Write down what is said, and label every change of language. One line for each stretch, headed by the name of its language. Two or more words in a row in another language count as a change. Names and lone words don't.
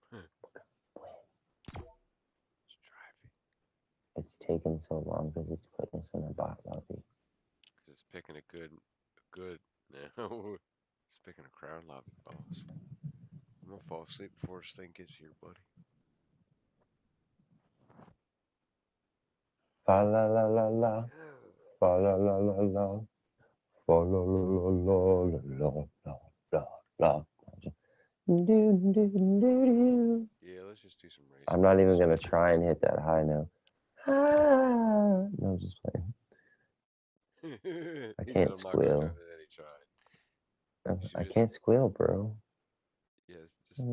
English: We're gonna win. Let's it's taking so long because it's putting us in a bot lobby. Cause it's picking a good. No, it's picking a crowd lobby, boss. I'm gonna fall asleep before this thing gets here, buddy. Fa la la la la. Fa la la la la. Fa la la la la la la la la. Yeah, let's just do some racing. I'm not even gonna try and hit that high note. No, I'm just playing. I can't squeal. I can't squeal, bro. Yes, just do